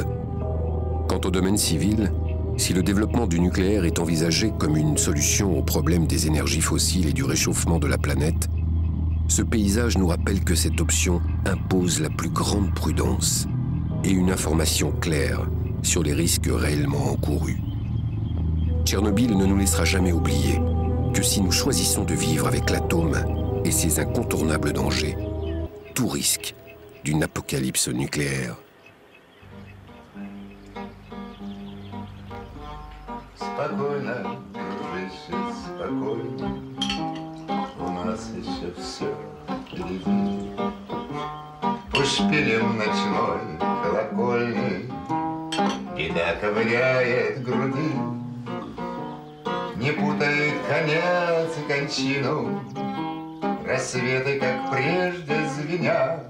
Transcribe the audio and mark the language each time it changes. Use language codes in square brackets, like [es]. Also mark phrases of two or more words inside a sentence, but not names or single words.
[fr] Quant au domaine civil, si le développement du nucléaire est envisagé comme une solution au problème des énergies fossiles et du réchauffement de la planète, ce paysage nous rappelle que cette option impose la plus grande prudence et une information claire sur les risques réellement encourus. Tchernobyl ne nous laissera jamais oublier que si nous choisissons de vivre avec l'atome et ses incontournables dangers, tout risque d'une apocalypse nucléaire. [ru] Спокойно, дружище, спокойно, у нас еще все впереди. По шпилям ночной колокольни беда ковыряет груди, не путает конец и кончину, рассветы, как прежде, звенят.